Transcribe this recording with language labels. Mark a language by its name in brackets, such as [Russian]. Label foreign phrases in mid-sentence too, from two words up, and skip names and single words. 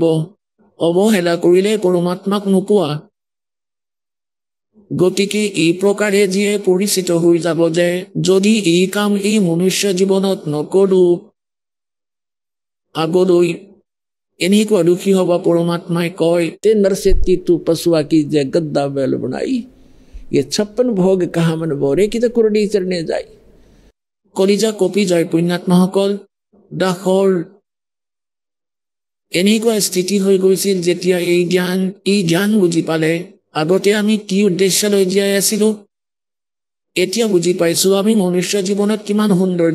[Assamese] অৱহেলা কৰিলে পৰমাত্মাক নোপোৱা। গতিকে এই প্ৰকাৰে যিয়ে পৰিচিত হৈ যাব যে যদি এই কাম এই মনুষ্য জীৱনত নকৰোঁ, আগলৈ এনেকুৱা দুখী হ'ব। পৰমাত্মাই কয়, [Hindi] ते नर से तू पशुआ की जय गद्दा बैल बनाई, ये 56 भोग कहा मन बोरे की तो कुरडी चरने जाई। [Assamese] কলিজা কপি যায় পুণ্যাত্মাসকল। দাসৰ এনেকুৱা স্থিতি হৈ গৈছিল যেতিয়া এই জ্ঞান বুজি পালে আগতে আমি কি উদ্দেশ্য লৈ জীয়াই আছিলো এতিয়া বুজি পাইছো আমি মনুষ্য জীৱনত কিমান সুন্দৰ